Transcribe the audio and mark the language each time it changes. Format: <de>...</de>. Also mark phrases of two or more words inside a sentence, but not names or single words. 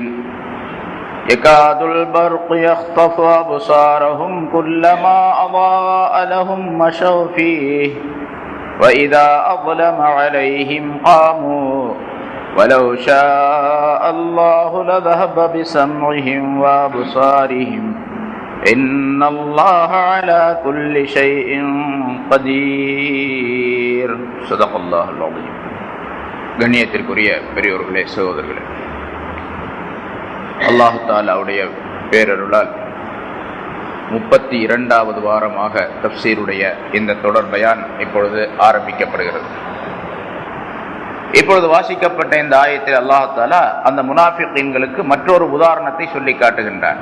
<ar>يكاد البرق يخطف أبصارهم كلما أضاء لهم مشوا فيه وإذا أظلم عليهم قاموا ولو شاء الله لذهب بسمعهم وأبصارهم إن الله على كل شيء قدير. صدق الله العظيم.</ar> <ta>கண்ணியத்திற்குரிய பெரியோர்களே, சகோதரர்களே, அல்லாஹு தஆலாவுடைய பேரருளால் 32வது வாரமாக தஃப்சீருடைய இந்த தொடர் பயான் இப்பொழுது ஆரம்பிக்கப்படுகிறது. இப்பொழுது வாசிக்கப்பட்ட இந்த ஆயத்தில்</ta> <ar>الله تعالى</ar> <ta>அந்த முனாஃபிகீன்களுக்கு மற்றொரு உதாரணத்தை சொல்லி காட்டுகின்றார்.</ta>